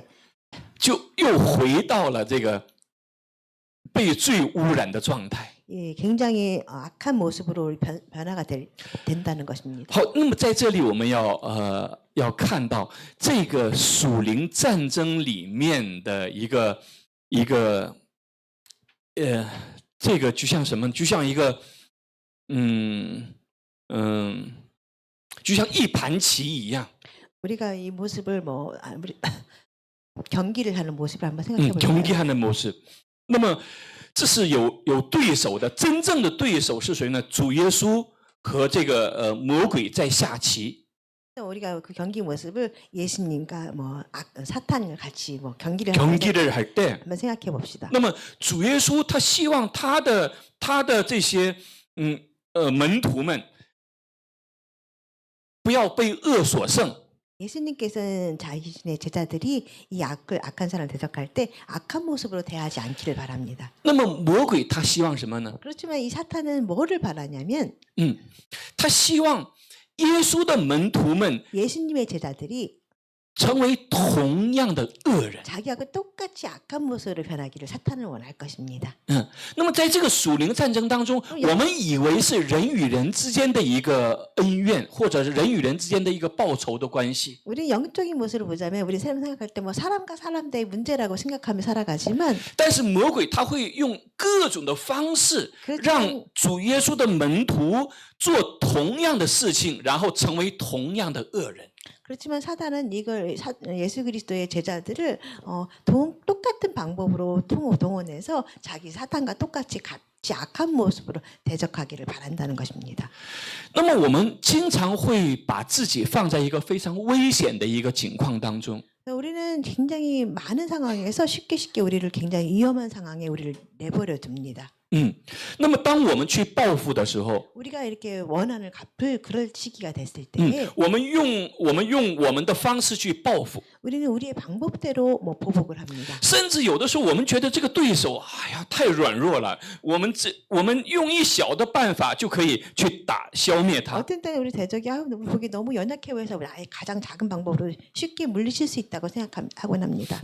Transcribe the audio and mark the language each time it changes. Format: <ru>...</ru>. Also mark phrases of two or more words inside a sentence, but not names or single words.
<zh>就又回到了这个被罪污染的状态。</zh> <ko>굉장히 악한 모습으로 변화가 된다는 것입니다.</ko> <zh>好，那么在这里我们要看到这个属灵战争里面的一个这个就像什么？就像一个就像一盘棋一样。</zh> <ko>우리가 이 모습을 우리 경기를 하는 모습을 한번 생각해 볼까요? 경기하는 모습.</ko> <zh>那么这是有对手的，真正的对手是谁呢？主耶稣和这个魔鬼在下棋。</zh> <ko>우리가 그 경기 모습을 예수님과 사탄을 같이 경기를 할 때, 한번 생각해 봅시다.</ko> <zh>那么主耶稣他希望他的这些门徒们不要被恶所胜。</zh> <ko>예수님께서는 자신의 제자들이 이 악한 사람을 대적할 때 악한 모습으로 대하지 않기를 바랍니다.</ko> <zh>那么魔鬼他希望什么呢？</zh> <ko>그렇지만 이 사탄은 뭐를 바라냐면</ko> <zh>他希望耶稣的门徒们</zh> <ko>예수님의 제자들이</ko> <zh>成为同样的恶人。</zh> <ko>자기하고 똑같이 악한 모습으로 변하기를 사탄을 원할 것입니다.</ko> <zh>那么在这个属灵战争当中，我们以为是人与人之间的一个恩怨，或者是人与人之间的一个报仇的关系。</zh> <ko>우리 영적인 모습을 보자면 우리 사람 생각할 때 사람과 사람과의 문제라고 생각하며 살아가지만</ko> <zh>但是魔鬼他会用各种的方式，让主耶稣的门徒做同样的事情，然后成为同样的恶人。</zh> <ko>그렇지만 사단은 이걸 예수 그리스도의 제자들을 똑같은 방법으로 동원해서 자기 사탄과 똑같이 악한 모습으로 대적하기를 바란다는 것입니다.</ko> <zh>那么我们经常会把自己放在一个非常危险的一个境况当中。</zh> <ko>우리는 굉장히 많은 상황에서 쉽게 우리를 굉장히 위험한 상황에 우리를 내버려 둡니다.</ko> <zh>那么当我们去报复的时候，</zh> <ko>우리가 이렇게 원한을 갚을 그럴 시기가 됐을 때</ko> <zh>我们用我们的方式去报复，</zh> <ko>우리는 우리의 방법대로 보복을 합니다.</ko> <zh>甚至有的时候我们觉得这个对手，哎呀，太软弱了，我们用一小的办法就可以去消灭他。</zh> <ko>어떤 때는 우리 대적이 보기 너무 연약해 보여서 우리 아예 가장 작은 방법으로 쉽게 물리칠 수 있다고 생각하곤 합니다.</ko>